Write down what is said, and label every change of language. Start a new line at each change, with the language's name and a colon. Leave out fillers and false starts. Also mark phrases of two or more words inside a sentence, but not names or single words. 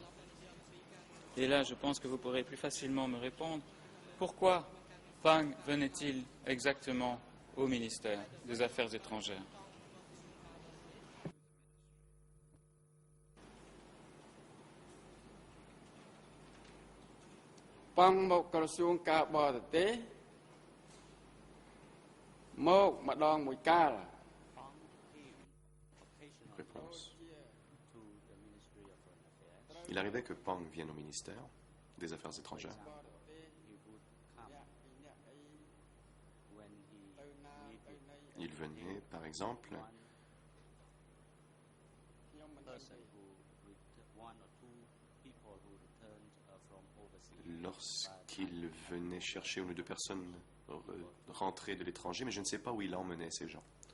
French: Et là, je pense que vous pourrez plus facilement me répondre. Pourquoi Pang venait-il exactement au ministère des Affaires étrangères?
Khmer: Pang មកក្រសួងការបរទេសមកម្ដងមួយកាល
French: Réponse. Il arrivait que Pang vienne au ministère des Affaires étrangères. Il venait, par exemple, lorsqu'il venait chercher une ou deux personnes rentrées de l'étranger, mais je ne sais pas où il emmenait ces gens.